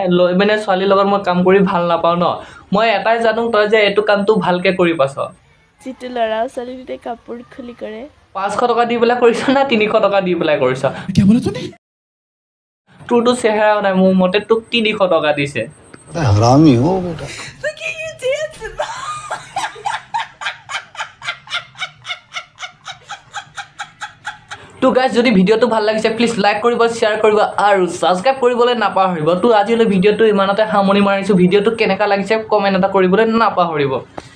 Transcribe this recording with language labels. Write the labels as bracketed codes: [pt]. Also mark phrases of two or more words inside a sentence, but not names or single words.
[as] মানে ছোৱালীৰ লগত মই কাম কৰি ভাল নাপাওঁ ন। মই এটাই জানো, তই যে এইটো কামটো ভালকৈ কৰি পাইছ। যিটো ল'ৰা ছোৱালী দুটাই কাপোৰ খুলি কৰে। 500 টকা দি পেলাই কৰিছ নে 300 টকা দি পেলাই কৰিছ? তোৰতো চেহেৰাও নাই, মোৰ মতে তোক 300 টকা দিছে। [hi] हरामी हो बेटा। [as] তো গাইজ যদি ভিডিঅ'টো ভাল লাগিছে [en] please like [as] কৰিব, শ্বেয়াৰ কৰিব আৰু ছাবস্ক্ৰাইব কৰিবলৈ নাপাহৰিব। তো আজিলৈ ভিডিঅ'টো ইমানতে সামৰণি মাৰিছোঁ। ভিডিঅ'টো কেনেকুৱা লাগিছে কমেণ্ট এটা কৰিবলৈ নাপাহৰিব।